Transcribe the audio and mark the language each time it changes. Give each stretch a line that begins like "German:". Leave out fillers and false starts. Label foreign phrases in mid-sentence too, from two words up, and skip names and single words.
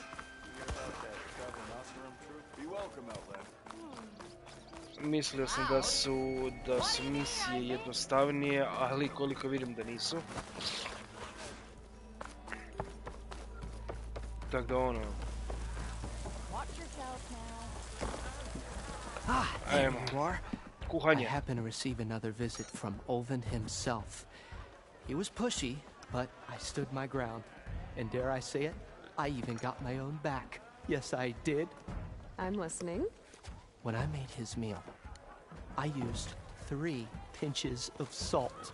Croatian: Mislio sam da su misije jednostavnije, ali koliko vidim da nisu. Tako da ono... Ajmo. Kuhanje.
English: I happen to receive another visit from Olvin himself. He was pushy, but I stood my ground. And dare I say it, I even got my own back. Yes, I did. I'm listening. When I made his meal, I used 3 pinches of salt.